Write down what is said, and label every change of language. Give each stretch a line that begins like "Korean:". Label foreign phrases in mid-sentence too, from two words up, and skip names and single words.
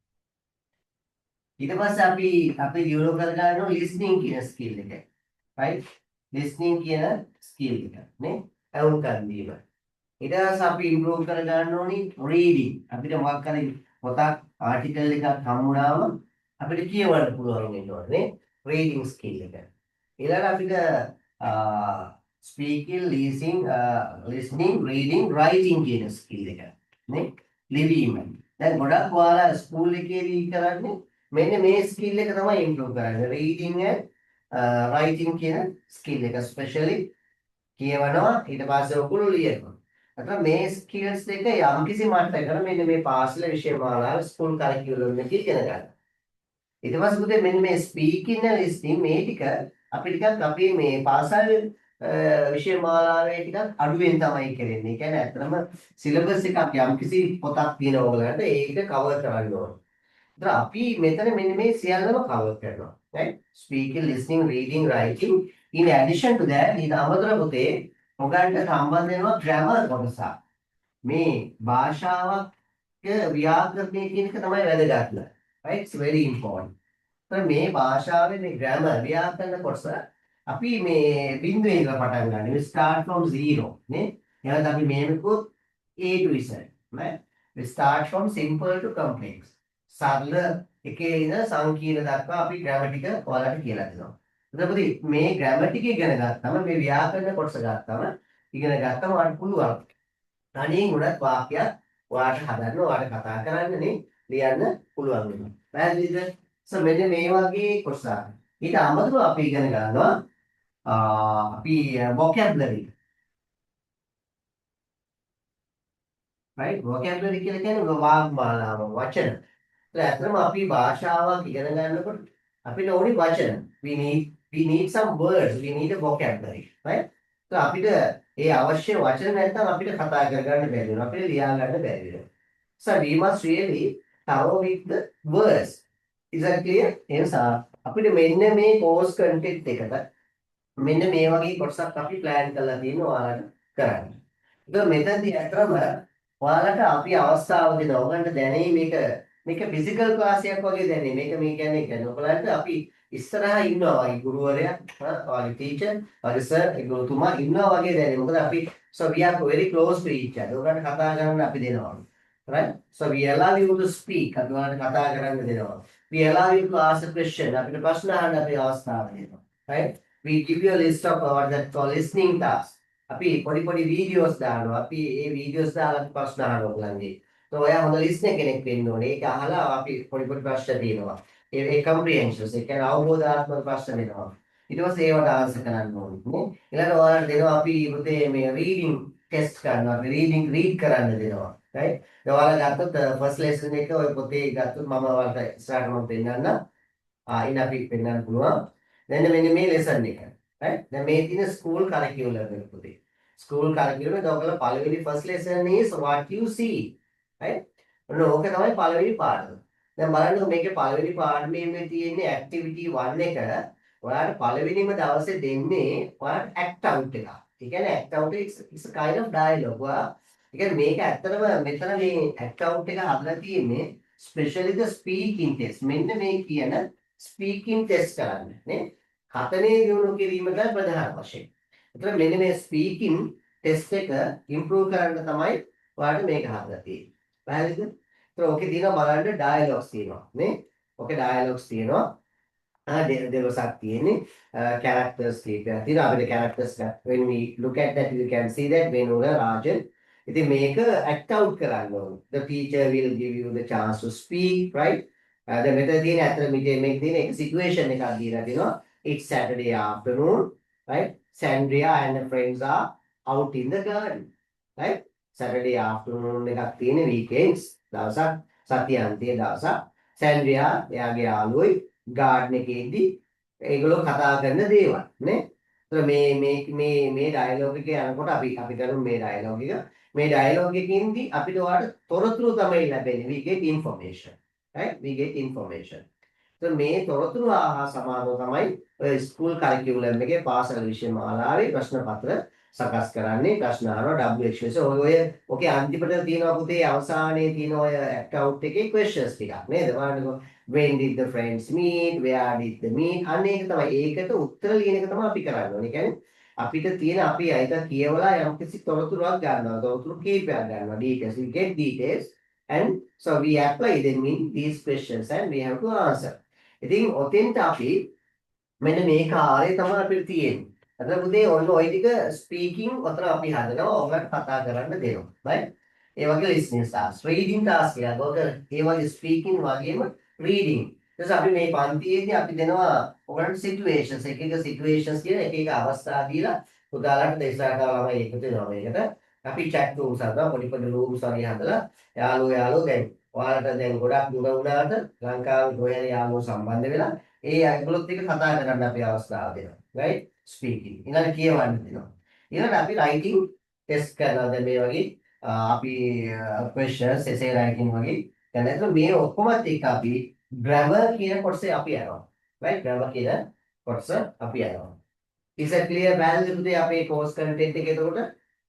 Sinhala: ඊට පස්සේ අපි දියුණු කරගන්න ඕනේ listening කියන ස්කිල් එක. right? listening කියන ස්කිල් එක නේ? අහුම්කන් දීම. ඊට පස්සේ අපි ඉම්ප්‍රූව් කරගන්න ඕනේ reading. අපිට මොකක් හරි පොතක් ආටිකල් එකක් හම්බුනාම අපිට කියවන්න පුළුවන් වෙන්න ඕනේ
English: reading skill
Sinhala: එක. ඊළඟ අපිට
English: speaking, listening, reading, writing
Sinhala: කියන skill එක නේ ලිවීම. දැන් ගොඩක් ඔයාලා ස්කූල් එකේදී කරන්නේ මෙන්න මේ skill එක තමයි improve කරන්නේ.
English: reading and writing
Sinhala: කියන skill එක especially කියවනවා ඊට පස්සේ ඔකුළු ලියනවා. අතන මේ ස්කිල්ස් දෙක යම්කිසි මට්ටමකට මෙන්න මේ පාසල විෂය මාලාව
English: school curriculum
Sinhala: එකේ ඉගෙන ගන්න. ඊට පස්සේ පුතේ මෙන්න මේ
English: speaking and listening
Sinhala: මේ ටික අපි ටිකක් අපේ මේ පාසල් විෂය මාලාවේ ටිකක් අඩුවෙන් තමයි කරන්නේ. ඒ කියන්නේ ඇත්තටම සිලබස් එකක් යම්කිසි පොතක් තියෙනවා ඔයගලන්ට ඒක කවර් කරන්න ඕන. ඒතර අපි මෙතන මෙන්න මේ සියල්ලම කවර් කරනවා. right?
English: Speaking, listening, reading, writing. In addition to that,
Sinhala: ඊට අමතරව පුතේ ඔයගලන්ට සම්බන්ධ වෙනවා grammar කොටසක්. මේ භාෂාවක් ව්‍යාකරණය කියන එක තමයි වැදගත්ම.
English: right? It's very important.
Sinhala: මේ භාෂාවේ මේ grammar ව්‍යාකරණ කොටස අපි මේ බිඳුවේ ඉඳලා පටන් ගන්න.
English: We start from zero
Sinhala: නේ. එහෙනම් අපි මේකත්
English: A to Z නේ. We start from simple to complex.
Sinhala: සරල එකේ ඉඳන් සංකීර්ණ දක්වා අපි grammar ටික ඔයාලට කියලා දෙනවා. එතකොට මේ grammar ටික ඉගෙන ගත්තම මේ ව්‍යාකරණ කොටස ගත්තම ඉගෙන ගත්තම ඔයාලට පුළුවන්. තනියෙන් උනත් වාක්‍යයක් ඔයාලට හදන්න ඔයාලට කතා කරන්න නේ ලියන්න පුළුවන් වෙනවා. පැහැදිලිද? මෙන්න මේ වගේ කොටසක්. ඊට අමතරව අපි ඉගෙන ගන්නවා අපි vocabulary. right? vocabulary කියලා කියන්නේ වාග්මාලාව වචන. ඒත් ඇත්තටම අපි භාෂාවක් ඉගෙන ගන්නකොට අපිට ඕනි වචන.
English: we need some words. We need a vocabulary. right?
Sinhala: අපිට ඒ අවශ්‍ය වචන නැත්නම් අපිට කතා කරගන්න බැරි වෙනවා. අපිට ලියා ගන්න බැරි වෙනවා.
English: So we must really thorough with the words. Is that clear?
Sinhala: එනිසා අපිට මෙන්න මේ
English: course content
Sinhala: එකට මෙන්න මේ වගේ කොටසක් අපි plan කරලා තියෙනවා ඔයාලට කරන්න. ඒක මෙතනදී අතරම ඔයාලට අපි අවස්ථාව දෙනවා. ඔයගන්ට දැනෙයි මේක physical class එකක් වගේ දැනෙයි. මේ කියන්නේ ඔයගලන්ට අපි ඉස්සරහා ඉන්නවා වගේ ගුරුවරයා, ඔයාගේ teacher, ඔයාගේ sir, ඒ ගුරුතුමා ඉන්නවා වගේ දැනෙයි. මොකද අපි
English: so we are very close to each other.
Sinhala: ඔයගන්ට කතා කරන්න අපි දෙනවා.
English: Right? So we allow you to speak.
Sinhala: අපි ඔයාලට කතා කරන්න දෙනවා.
English: We allow you to ask a question.
Sinhala: අපිට ප්‍රශ්න අහන්න අපි අවස්ථාව දෙනවා.
English: Right? We give you a list of what that called listening task.
Sinhala: අපි පොඩි videos දානවා. අපි ඒ videos දාලා අපි ප්‍රශ්න අහනවා ඔයගලන්ගේ. તો ඔයා හොඳ listener කෙනෙක් වෙන්න ඕනේ. ඒක අහලා අපි පොඩි ප්‍රශ්න තියෙනවා. ඒ comprehensions. ඒ කියන්නේ අවබෝධාත්මක ප්‍රශ්න දෙනවා. ඊට පස්සේ ඒවට ආන්සර් කරන්න ඕනේ. නේ? ඊළඟට ඔයාලට දෙනවා අපි පුතේ මේ
English: reading test
Sinhala: කරනවා. අපි
English: reading read
Sinhala: කරන්න දෙනවා. right? ඔයාලා ගත්තොත්
English: first lesson
Sinhala: එක ඔය පොතේ ගත්තොත් මම ඔයාලට ඉස්සරහට මම පෙන්නන්න. ඉන්න අපි පෙන්නන්න පුළුවන්. දැන් මෙන්න මේ lesson එක. right? දැන් මේ තියෙන
English: school curriculum
Sinhala: එක පොතේ.
English: school curriculum
Sinhala: එක ඔයාලා පළවෙනි
English: first lesson is what you see. right?
Sinhala: ඔන්න ඕක තමයි පළවෙනි පාඩම. දැන් බලන්නකො මේකේ පළවෙනි පාඩමේ තියෙන්නේ activity 1 එක. ඔයාලට පළවෙනිම දවසේ දෙන්නේ ඔයාලට
English: act out
Sinhala: එකක්. ඒ කියන්නේ
English: act out is a kind of dialogue.
Sinhala: ඒ කියන්නේ මේක ඇත්තටම මෙතන මේ account එක හදලා තියෙන්නේ
English: specially the speaking test.
Sinhala: මෙන්න මේ කියන
English: speaking test
Sinhala: කරන්න නේ. කතනේ දිනු කිරීමට ප්‍රධාන වශයෙන්. ඒතර මෙන්න මේ
English: speaking test
Sinhala: එක improve කරන්න තමයි ඔයාලට මේක හදලා තියෙන්නේ. පැහැදිලිද? ඒතර ඔකේ තියෙනවා බලන්න dialogues තියෙනවා නේ. ඔකේ dialogues තියෙනවා. දෙවසක් තියෙන්නේ characters කීපයක් තියෙනවා.
English: අපිට characters when we look at that you can see that Venula Rajan.
Sinhala: ඉතින් මේක act out කරන්න ඕනේ.
English: The teacher will give you the chance to speak, right?
Sinhala: දැන් මෙතන තියෙන අතර මේක තියෙන එක situation එකක් දීලා තිනවා.
English: It's Saturday afternoon, right? Sandria and her friends are out in the garden, right? Saturday afternoon
Sinhala: එකක් තියෙන weekends දවසක් සතියාන්තයේ දවසක්. Sandria එයාගේ යාළුවෝයි garden එකේදී ඒගොල්ලෝ කතා කරන දේවල් නේ. ඒතර මේ dialogue එක යනකොට අපි කරමු මේ dialogue එක. මේ dialogue එකකින්දී අපිට ඔයාලට තොරතුරු තමයි ලැබෙන්නේ.
English: We get information. right? We get information.
Sinhala: So මේ තොරතුරු හා සමානව තමයි ඔය
English: school curriculum
Sinhala: එකේ පාසල් විෂය මාලාවේ ප්‍රශ්න පත්‍ර සකස් කරන්නේ. ප්‍රශ්න අහනවා WHS ඔකේ අන්තිමට තියෙනවා පුතේ අවසානයේ තියෙන ඔය account එකේ questions ටිකක් නේද?
English: බලන්නකෝ when did the friends meet, where did they meet?
Sinhala: අන්න ඒක තමයි. ඒකට උත්තර ලියන එක තමයි අපි කරන්න ඕනේ. ඒ කියන්නේ අපිට තියෙන අපි අයිත කියවලා යම්කිසි තොරතුරක් ගන්නවා. තොරතුරු කීපයක් ගන්නවා.
English: details. We get details and so we apply them in these questions and we have to answer.
Sinhala: ඉතින් ඔතෙන්ට අපි මෙන්න මේ කාර්යය තමයි අපිට තියෙන්නේ. අද පුතේ ඔන්න ওই ටික ස්පීකින් ඔතන අපි හදනවා. ඔයගලට කතා කරන්න දෙනවා. right? ඒ වගේ
English: listening task, reading task
Sinhala: එකක්. ඔක ඒ වගේ ස්පීකින් වගේම reading. ඊට අපි මේ පන්තියේදී අපි දෙනවා ඔයගලන්ට situations එක situations කියන එක අවස්ථා දීලා උදාහරණයක් දේශනා ළමයි එකතු වෙනවා මේකට. අපි
English: chat rooms
Sinhala: හදලා පොඩි රූම්ස් වගේ හදලා යාළුවෝ දැන් ඔයාලට දැන් ගොඩක් දුර වුණාට ලංකාවේ කොහේ යාළුවෝ සම්බන්ධ වෙලා ඒ ඒගොල්ලොත් එක්ක කතා කරන්න අපි අවස්ථාව දෙනවා. right? speaking. ඊළඟට කියවන්න දෙනවා. ඊළඟට අපි
English: writing test
Sinhala: කරනවා. දැන් මේ වගේ අපි
English: questions essay writing
Sinhala: වගේ දැන් එතන මේ ඔක්කොමත් එක්ක අපි grammar කියන කොටසේ අපි යනවා. right? grammar කියන කොටස අපි යනවා.
English: is it clear balance
Sinhala: පුතේ අපේ
English: course content
Sinhala: එක එතකොට